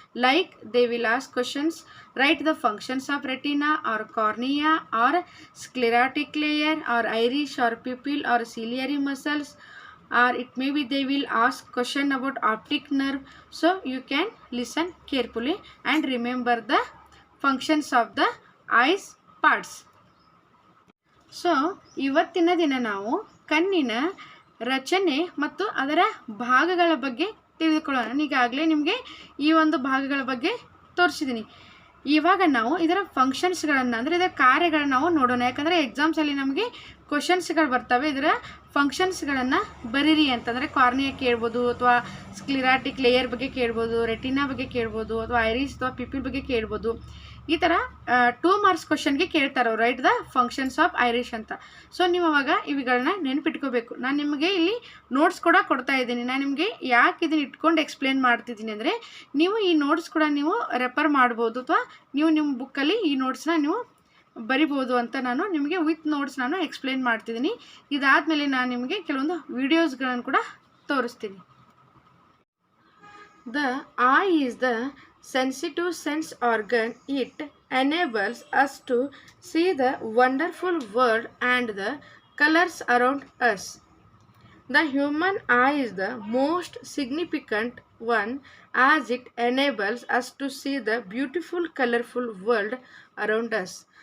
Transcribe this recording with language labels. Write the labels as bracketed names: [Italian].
[English] Like they will ask questions, write the functions of retina or cornea or sclerotic layer or iris or pupil or ciliary muscles, or it may be they will ask question about optic nerve. So you can listen carefully and remember the functions of the eyes parts. [Kannada] So ಇವತ್ತಿನ ದಿನ ನಾವು ಕಣ್ಣಿನ ರಚನೆ ಮತ್ತು ಅದರ ಭಾಗಗಳ ಬಗ್ಗೆ ತಿಳಿದುಕೊಳ್ಳೋಣ. ಈಗಾಗಲೇ ನಿಮಗೆ ಈ ಒಂದು ಭಾಗಗಳ ಬಗ್ಗೆ ತೋರಿಸಿದ್ದೀನಿ. ಇವಾಗ ನಾವು ಇದರ ಫಂಕ್ಷನ್ಸ್ಗಳನ್ನು ಅಂದರೆ ಇದರ ಕಾರ್ಯಗಳನ್ನು ನಾವು ನೋಡೋಣ. ಯಾಕಂದರೆ ಎಕ್ಸಾಮ್ಸಲ್ಲಿ ನಮಗೆ ಕ್ವಶನ್ಸ್ಗಳು ಬರ್ತವೆ. ಇದರ ಫಂಕ್ಷನ್ಸ್ಗಳನ್ನು ಬರೀರಿ ಅಂತಂದರೆ ಕಾರ್ನಿಯಾ ಕೇಳ್ಬೋದು, ಅಥವಾ ಸ್ಕ್ಲಿರಾಟಿಕ್ ಲೇಯರ್ ಬಗ್ಗೆ ಕೇಳ್ಬೋದು, ರೆಟಿನಾ ಬಗ್ಗೆ ಕೇಳ್ಬೋದು, ಅಥವಾ ಐರಿಸ್ ಅಥವಾ ಪಿಪಿಲ್ ಬಗ್ಗೆ ಕೇಳ್ಬೋದು. ಈ ಥರ 2 ಮಾರ್ಕ್ಸ್ ಕ್ವಶನ್ಗೆ ಕೇಳ್ತಾರೆ ಅವ್ರು, right the functions of Irish ಅಂತ. ಸೊ ನೀವು ಅವಾಗ ಇವುಗಳನ್ನ ನೆನಪಿಟ್ಕೋಬೇಕು. ನಾನು ನಿಮಗೆ ಇಲ್ಲಿ ನೋಟ್ಸ್ ಕೂಡ ಕೊಡ್ತಾ ಇದ್ದೀನಿ. ನಾನು ನಿಮಗೆ ಯಾಕೆ ಇದನ್ನು ಇಟ್ಕೊಂಡು ಎಕ್ಸ್ಪ್ಲೇನ್ ಮಾಡ್ತಿದ್ದೀನಿ ಅಂದರೆ, ನೀವು ಈ ನೋಟ್ಸ್ ಕೂಡ ನೀವು ರೆಫರ್ ಮಾಡ್ಬೋದು, ಅಥವಾ ನೀವು ನಿಮ್ಮ ಬುಕ್ಕಲ್ಲಿ ಈ ನೋಟ್ಸ್ನ ನೀವು ಬರಿಬೋದು ಅಂತ ನಾನು ನಿಮಗೆ ವಿತ್ ನೋಟ್ಸ್ ನಾನು ಎಕ್ಸ್ಪ್ಲೇನ್ ಮಾಡ್ತಿದ್ದೀನಿ. ಇದಾದಮೇಲೆ ನಾನು ನಿಮಗೆ ಕೆಲವೊಂದು ವಿಡಿಯೋಸ್ಗಳನ್ನು ಕೂಡ ತೋರಿಸ್ತೀನಿ. [English] The eye is the sensitive sense organ. It enables us to see the wonderful world and the colors around us. The human eye is the most significant one, as it enables us to see the beautiful colorful world around us.